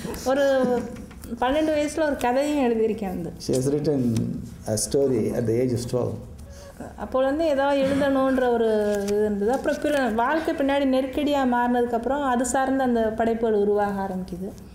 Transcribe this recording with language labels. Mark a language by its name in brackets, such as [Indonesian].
[Tamil] ஒரு 12 வயசுல ஒரு கதையும் எழுதியிருக்கேன். வந்து [English] She has written a story at the age of 12. [Tamil] அப்போ வந்து ஏதாவது எழுதணுன்ற ஒரு இது இருந்தது. அப்புறம் வாழ்க்கை பின்னாடி நெருக்கடியாக மாறினதுக்கப்புறம் அது சார்ந்த அந்த படைப்புகள் உருவாக ஆரம்பிக்குது.